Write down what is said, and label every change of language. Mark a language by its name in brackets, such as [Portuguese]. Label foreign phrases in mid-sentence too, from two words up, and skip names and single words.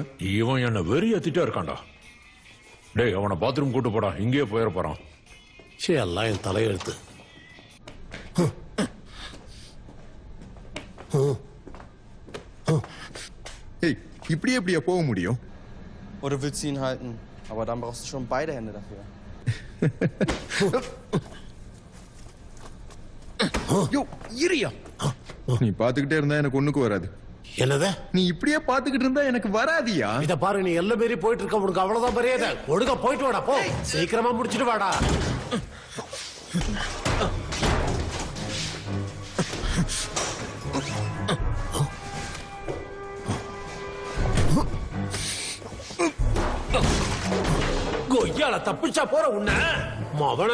[Tamil] இவன் என்ன வெறி ஏத்திட்டே இருக்கான்டா. டேய் அவனை பாத்ரூம் கூட்டு போடா, இங்கேயே போயிட போறான். எல்லாம் என் தலையெழுத்து. ஏய் இப்படி எப்படியா போக முடியும்? [German] Oder willst du ihn halten? Aber dann brauchst du schon beide Hände dafür. [Tamil] யோ இரியா. நீ பாத்துக்கிட்டே இருந்தா எனக்கு ஒண்ணுக்கு வராது. என்னது? நீ இப்படியே பாத்துக்கிட்டு இருந்தா எனக்கு வராதியா? இத பாரு, நீ எல்லாம் மீறி போயிட்டு இருக்க, உனக்கு அவ்வளவுதான் மரியாதை. ஒழுங்கா போயிட்டு வாடா, போ. சீக்கிரமா முடிச்சிட்டு வாடா. கொய்யால தப்பிச்சா போற உன்ன மவன.